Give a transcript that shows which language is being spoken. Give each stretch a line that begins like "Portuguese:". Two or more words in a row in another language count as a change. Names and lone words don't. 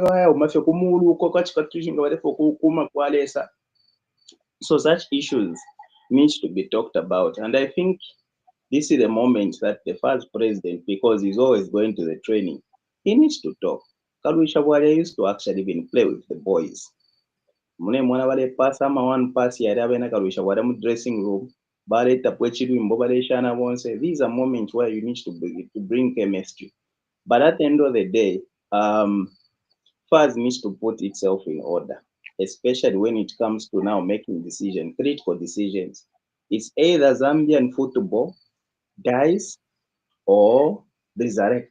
English: So such issues needs to be talked about. And I think this is the moment that the first president, because he's always going to the training, he needs to talk. Kalusha Bwale used to actually even play with the boys.
Bemba: Mune mwana bale pass ama
English: one pass
Bemba: yali abena Kalusha Bwale mu
English: dressing room.
Bemba: Baletapo ekirimbo baleshana bonse.
English: These are moments where you need to bring chemistry. But at the end of the day, FAS needs to put itself in order, especially when it comes to now making decisions, critical decisions. It's either Zambian football dies or resurrect.